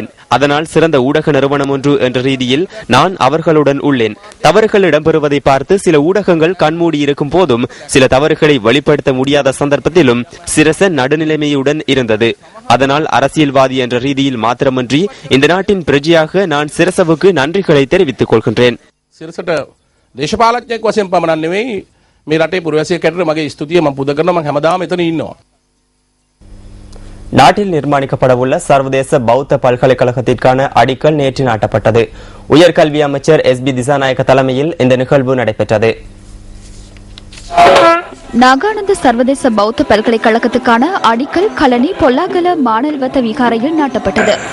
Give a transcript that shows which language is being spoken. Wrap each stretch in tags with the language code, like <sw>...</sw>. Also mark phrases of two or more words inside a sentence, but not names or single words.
<ta>அதனால் சிறந்த ஊடக நிறுவனம் ஒன்று என்ற ரீதியில் நான் அவர்களுடன் உள்ளேன். தவறுகள் இடம்பெறுவதை பார்த்து சில ஊடகங்கள் கண்மூடி இருக்கும் போதும் சில தவறுகளை வெளிப்படுத்த முடியாத சந்தர்ப்பத்திலும் சிரச நடுநிலைமையுடன் இருந்தது. அதனால் அரசியல்வாதி என்ற ரீதியில் மாத்திரமன்றி இந்த நாட்டின் பிரஜையாக நான் சிரசவுக்கு நன்றிகளை தெரிவித்துக் கொள்கின்றேன்.</ta> <si>මේ රටේ පුරවැසියෙකුට මගේ ස්තුතිය මම පුද කරනවා. මම හැමදාම එතන ඉන්නවා.</si> <ta>நாட்டில் நிர்மாணிக்கப்பட உள்ள சர்வதேச பௌத்த பல்கலைக்கழகத்திற்கான அடிக்கல் நேற்று நாட்டப்பட்டது. உயர்கல்வி அமைச்சர் SB திசாநாயக்க தலைமையில் இந்த நிகழ்வு நடைபெற்றது. நாகானந்த சர்வதேச பௌத்த பல்கலைக்கழகத்துக்கான அடிக்கல் கலனி பொல்லாகல மானல்வத்த விகாரையில் நாட்டப்பட்டது.</ta>